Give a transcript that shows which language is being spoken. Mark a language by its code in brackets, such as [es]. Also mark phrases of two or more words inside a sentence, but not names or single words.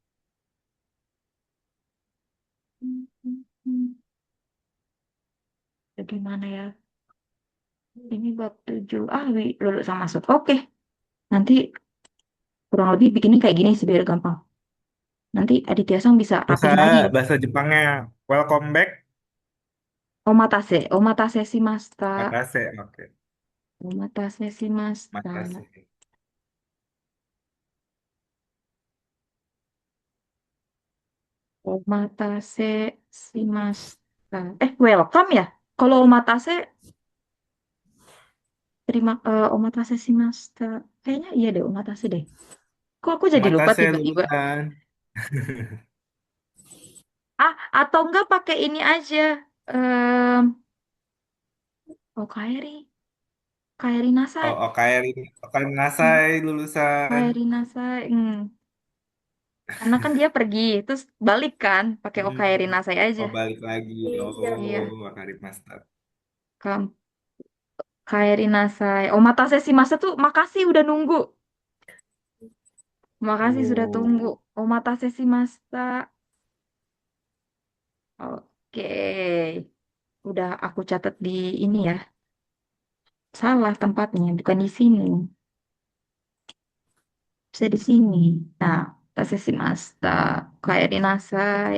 [id] Hmm, hmm, hmm. Bagaimana ya? Ini bab 7. Ah, lulus sama masuk. Oke, nanti kurang lebih bikinnya kayak gini sih biar gampang. Nanti Aditya Sang bisa Bahasa rapihin lagi loh. bahasa Jepangnya [en] welcome back. [ja] お待たせ、お待たせしました. [id] Makase, oke. [ja] お待たせしました. [id] Makasih. [ja] お待たせしました. [id] Welcome ya? Kalau [ja] お待たせ、お待たせしました. [id] Kayaknya iya deh, omatase deh. Kok aku jadi lupa Makasih tiba-tiba? lulusan. Atau enggak pakai ini aja. [ja] かえり. かえり Oh, なさい. おかえり Hmm, なさい lulusan. かえりなさい. [id] Karena kan dia pergi, terus balik kan, pakai Okairi Hmm. [ja] なさい aja. [id] Oh, balik lagi. Iya. Iya, [ja] おお、わかりました. kam かえりなさい. お待たせします [id] tuh makasih udah nunggu. Makasih sudah tunggu. Oh. [ja] お待たせしました. [id] Oke. Udah aku catat di ini ya. Salah tempatnya, bukan di sini. Bisa di sini. Nah, [ja] お待たせしました. かえりなさい.